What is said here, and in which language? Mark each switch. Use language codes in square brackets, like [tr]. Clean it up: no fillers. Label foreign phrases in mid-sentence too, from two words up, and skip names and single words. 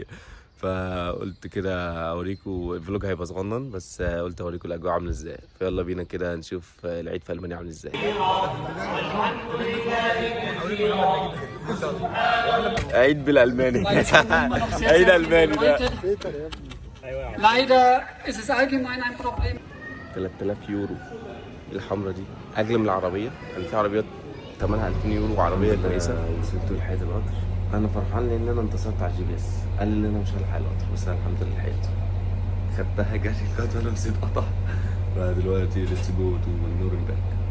[ar] فقلت كده اوريكم الفلوج هيبقى صغنن، بس قلت اوريكم الاجواء عامله ازاي. فيلا بينا كده نشوف العيد في المانيا عامل ازاي. عيد بالالماني. عيد الماني ده. [de] Leider ist es allgemein ein Problem. [ar] 3000 يورو. الحمرا دي اغلى من العربيه، يعني في عربيات ثمنها 2000 يورو وعربيه كويسه. وصلت لحقت القطر. انا فرحان لان انا انتصرت على الجي بي اس. قال لي ان انا مش هلحق القطر، بس انا الحمد لله لحقته. خدتها جري كده وانا نسيت قطع. فدلوقتي [en] let's go to [ar] نورنبرج.